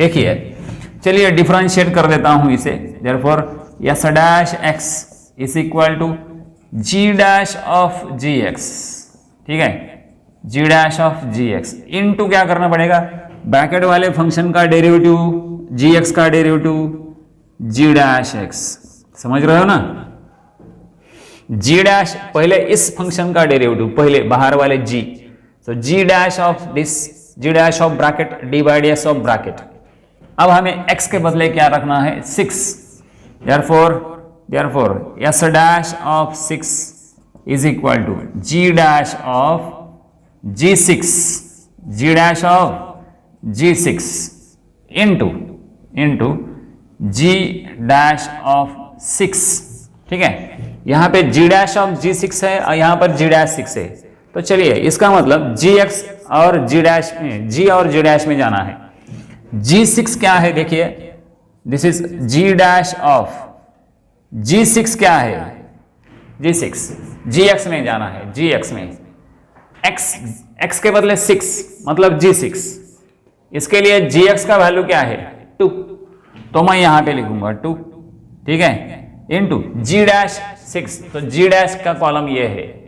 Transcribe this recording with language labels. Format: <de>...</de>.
<hi>देखिए चलिए डिफरेंशिएट कर देता हूं इसे,</hi> <en>therefore S dash X is equal to G dash of G X,</en> <hi>ठीक है, जी dash of ji x into क्या करना पड़ेगा, ब्रैकेट वाले फंक्शन का डेरिवेटिव, जी एक्स का डेरिवेटिव जी डैश एक्स, समझ रहे हो ना, जी डैश पहले इस फंक्शन का डेरिवेटिव, पहले बाहर वाले जी,</hi> <en>so g dash of this, g dash of bracket</en> <hi>d by ds of bracket। अब हमें x के बदले क्या रखना है 6,</hi> <en>therefore s dash of 6</en> <hi>is equal to g dash of g6, g dash of g6 into g dash of 6, ठीक है, यहां पे g dash of g6 है और यहां पर g dash 6 है, तो चलिए इसका मतलब gx और g डैश में, g और g डैश में जाना है। g6 क्या है, देखिए</hi> <en>this is g dash of g6</en> <hi>क्या है, g6 gx में जाना है, gx में, x के बदले 6 मतलब g6, इसके लिए gx का वैल्यू क्या है 2, तो मैं यहां पे लिखूंगा 2, ठीक है, इनटू g डैश 6, तो g डैश का कॉलम ये है,</hi>